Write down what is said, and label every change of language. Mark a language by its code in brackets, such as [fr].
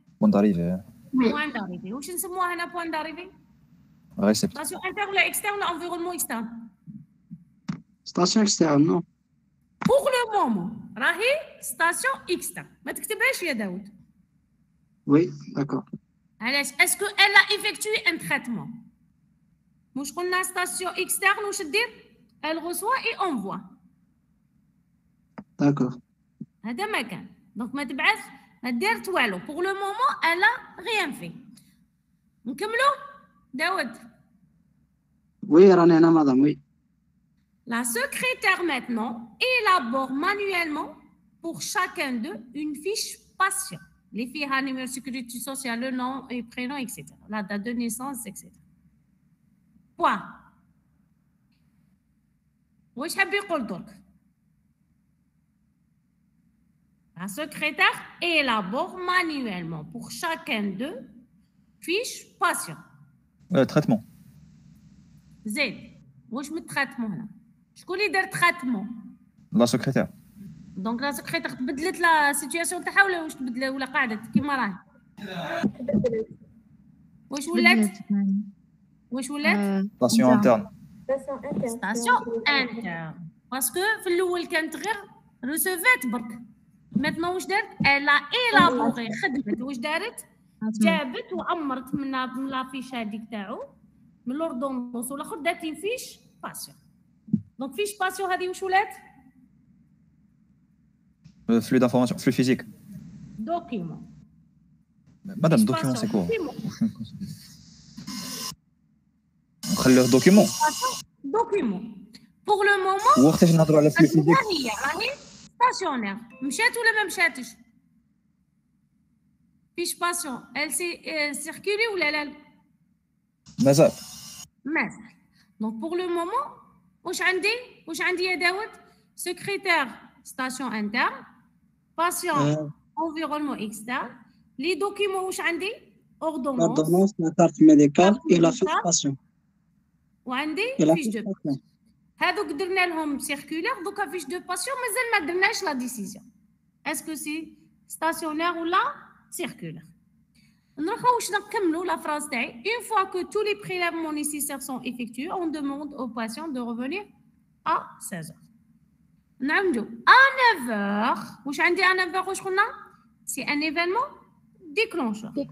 [fr] بوين داريفي. بوين داريفي واش نسموها هنا بوين داريفي؟ ريسبتور. ستاسيون انتر ولا اكسترن ولا انفيرونمون اكسترن؟ Station externe, non? Pour le moment راهي ستاسيون اكسترن [ar] ما تكتبهاش يا داود. [fr] Oui, d'accord. علاش؟ اسكو elle a effectué un traitement؟ [ar] مش قلنا [fr] ستاسيون اكسترن واش دير؟ elle reçoit et envoie. D'accord. [ar] هذا ما كان. دونك ما تبعث ما دارت والو. [fr] pour le moment elle a rien fait. [ar] نكملوا داود. [fr] Oui, [ar] راني أنا [fr] مدام oui. La secrétaire maintenant élabore manuellement pour chacun d'eux une fiche patient. Les filles ont numéro de sécurité sociale, le nom et prénom, etc. La date de naissance, etc. Point. [ar] واش حاب يقول درك؟ [fr] La secrétaire élabore manuellement pour chacun d'eux fiche patient. Traitement. [ar] زيد واش من traitement هنا؟ شكون اللي دار traitement؟ [fr] La secrétaire. [ar] دونك لا سكريتير تبدلت لا سيتوياسيون تاعها ولا واش تبدل ولا قعدت كيما راهي؟ واش ولات؟ واش ولات؟ [fr] Station interne. [ar] ستاسيون انتر باسكو في الاول كانت غير ريسيفات برك. ماتنا واش دارت؟ الا ايلابوري خدمت واش دارت؟ جابت وامرت من لافيش هذيك تاعو من لوردونونس والاخر دارت فيش باسيون. دونك فيش باسيون هذه واش ولات؟ [fr] Flux d'informations, flux physique. Document. Madame, document, c'est quoi? On crée leur document. Document. Pour le moment, Ou on a droit à la flux physique. [ar] راهي stationnaire. مشات ولا ما مشاتش؟ فيش باسيون. [fr] Elle s'est circulée ولا لا؟ [ar] مازال. مازال. [fr] Donc pour le moment, [ar] واش عندي يا داود؟ [fr] secrétaire station interne. Patient, environnement externe. Les documents [ar] واش عندي؟ [fr] ordonnance. L'ordonnance, la carte médicale et la fiche patient. وعندي fiche de patient. [ar] هذوك درنا لهم circulaire دوكا fiche de patient مازال ما درناش [fr] la décision. Est-ce que c'est stationnaire ou la circulaire? [ar] نروحو واش نكملوا [fr] la phrase [ar] تاعي. [fr] Une fois que tous les prélèvements nécessaires sont effectués, on demande au patient de revenir à 16h. [ar] نعملوا [fr] à 9h. [ar] واش عندي [fr] à 9h [ar] واش قلنا؟ [fr] C'est un événement déclencheur.